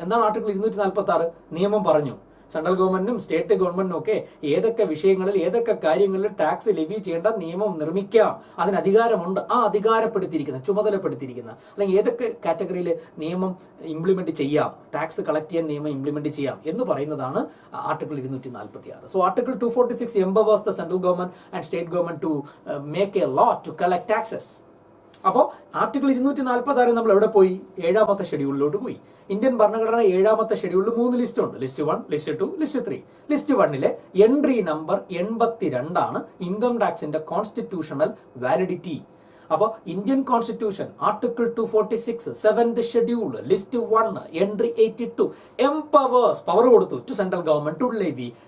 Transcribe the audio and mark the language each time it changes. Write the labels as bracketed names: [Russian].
[Malayalam] എന്താണ് ആർട്ടിക്കിൾ 246? നിയമം പറഞ്ഞു സെൻട്രൽ ഗവൺമെന്റിനും സ്റ്റേറ്റ് ഗവൺമെന്റിനും ഒക്കെ ഏതൊക്കെ വിഷയങ്ങളിൽ, ഏതൊക്കെ കാര്യങ്ങളിൽ ടാക്സ് ലെവി ചെയ്യേണ്ട നിയമം നിർമ്മിക്കാം, അതിന് അധികാരമുണ്ട്. ആ അധികാരപ്പെടുത്തിയിരിക്കുന്ന, ചുമതലപ്പെടുത്തിയിരിക്കുന്ന, അല്ലെങ്കിൽ ഏതൊക്കെ കാറ്റഗറിയിൽ നിയമം ഇംപ്ലിമെന്റ് ചെയ്യാം, ടാക്സ് കളക്ട് ചെയ്യാൻ നിയമം ഇംപ്ലിമെന്റ് ചെയ്യാം എന്ന് പറയുന്നതാണ് article 246. So article 246 [English] empowers the central government and state government to make a law to collect taxes. [Malayalam] അപ്പോൾ ആർട്ടിക്കിൾ 246 നമ്മൾ എവിടെ പോയി? 7ാമത്തെ ഷെഡ്യൂളിലോട്ട് പോയി. ഇന്ത്യൻ ഭരണഘടന 7ാമത്തെ ഷെഡ്യൂളിൽ 3 ലിസ്റ്റ് ഉണ്ട്. List 1, list 2, list 3. List 1ലെ entry number 82 ആണ് ഇൻകം ടാക്സിന്റെ കോൺസ്റ്റിറ്റ്യൂഷണൽ വാലിഡിറ്റി. അപ്പോൾ Indian constitution article 246 7th schedule list 1 entry 82 empowers, power കൊടുത്തു to central government to levy